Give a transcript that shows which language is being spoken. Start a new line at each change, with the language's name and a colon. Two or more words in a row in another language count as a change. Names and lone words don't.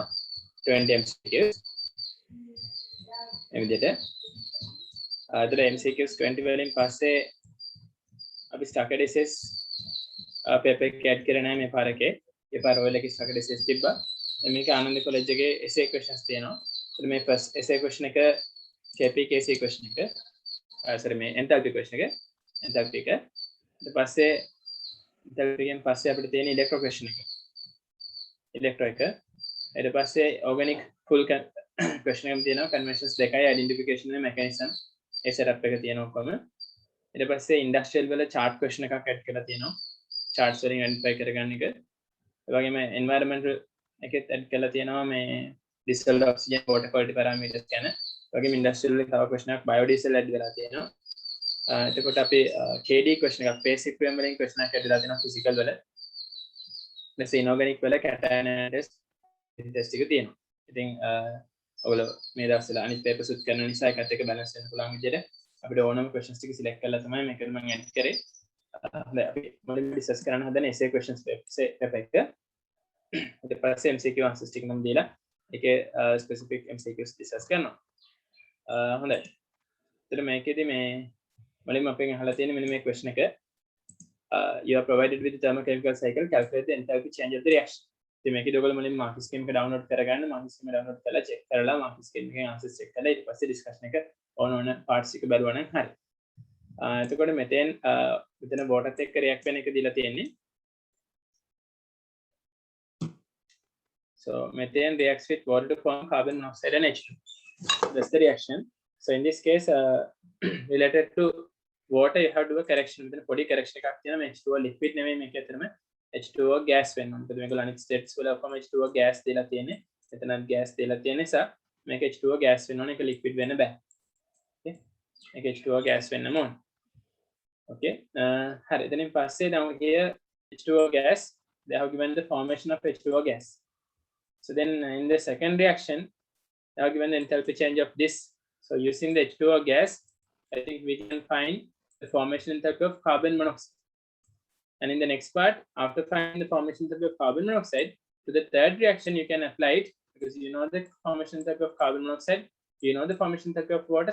Sinhala: 20 MCQs. මේ විදිහට අදට MCQs 20 වලින් පස්සේ අපි
English: structured essays
Sinhala: පේපර් එක ඇඩ් කරේ නැහැ මේ පාර එකේ. ඒ පාර රොයල් එකේ
English: structured essays
Sinhala: තිබ්බා. මේක ආනන්ද කොලෙජ් එකේ
English: essay questions
Sinhala: තියෙනවා. ඒත් මේ
English: first essay question
Sinhala: එක
English: KPKC question
Sinhala: එක. sorry මේ
English: enthalpy question
Sinhala: එක. enthalpy එක. ඊට පස්සේ enthalpy එකෙන් පස්සේ අපිට තියෙන
English: electro question
Sinhala: එක. electro එක. ඊට පස්සේ
English: organic full question
Sinhala: එකක් තියෙනවා conventions දෙකයි
English: identification and mechanism
Sinhala: ඒ setup එක තියෙනවා ඔක්කොම. ඊට පස්සේ industrial වල
English: chart question
Sinhala: එකක් add කරලා තියෙනවා. charts වලින් identify කරගන්න එක. ඒ වගේම environmental එකෙත් add කරලා තියෙනවා මේ
English: distilled oxygen water quality parameters
Sinhala: ගැන. ඒ වගේම industrial වල තව question එකක්
English: biodiesel add
Sinhala: කරලා තියෙනවා. එතකොට අපි
English: KD question
Sinhala: එකක්
English: basic primary question
Sinhala: එකක් add කරලා තියෙනවා physical වල. ඊට inorganic වල
English: cation test
Sinhala: එක තියෙනවා. ඉතින් ඔයගොල්ලෝ මේ දවස්වල අනිත් papers උත් කරන නිසා එකත් එක balance වෙන්න පුළුවන් විදිහට අපිට ඕනම questions ටික select කරලා තමයි මේකට මම add කරේ. හොඳයි අපි මුලින්ම discuss කරන්න හදන
English: essay questions paper
Sinhala: එක. ඊට පස්සේ
English: MCQ answers
Sinhala: ටික මම දීලා ඒකේ
English: specific MCQs discuss
Sinhala: කරනවා. හොඳයි. එතන මේකෙදි මේ මුලින්ම අපෙන් අහලා තියෙන මෙන්න මේ question එක
English: you are provided with the thermochemical cycle, calculate the enthalpy change of the reaction.
Sinhala: ඉතින් මේකෙදි ඔයගොල්ලෝ මුලින්ම
English: marking scheme
Sinhala: එක download කරගන්න.
English: marking scheme download
Sinhala: කරලා check කරලා
English: marking scheme
Sinhala: එකේ
English: answers check
Sinhala: කරලා ඊට පස්සේ discussion එක ඕන parts එක බලුවා නම් හරි. එතකොට මෙතෙන් මෙතන water එක්ක react වෙන එක දීලා තියෙන්නේ.
English: So methane reacts with water to form carbon monoxide and H2. That's the reaction. So in this case, related to water, you have to do a correction. Then body correction
Sinhala: එකක් තියෙනවා.
English: H2O liquid
Sinhala: නෙමෙයි මේක ඇත්තටම
English: H2O gas
Sinhala: වෙන්න ඕනේ. මොකද මේගොල්ලෝ අනිත් states වල ඔක්කොම
English: H2O gas
Sinhala: දීලා තියෙන්නේ. එතනත් gas දීලා තියෙන නිසා මේක
English: H2O gas
Sinhala: වෙන්න ඕනේ. ඒක liquid වෙන්න බෑ. Okay. මේක
English: H2O gas
Sinhala: වෙන්න ඕනේ. Okay. හරි. එතනින් පස්සේ
English: down here H2O gas, they have given the formation of H2O gas. So then in the second reaction, they have given the enthalpy change of this. So using the H2O gas, I think we can find the formation enthalpy of carbon monoxide. And in the next part, after finding the formation enthalpy of carbon monoxide, to the third reaction, you can apply it because you know the formation enthalpy of carbon monoxide, you know the formation enthalpy of water.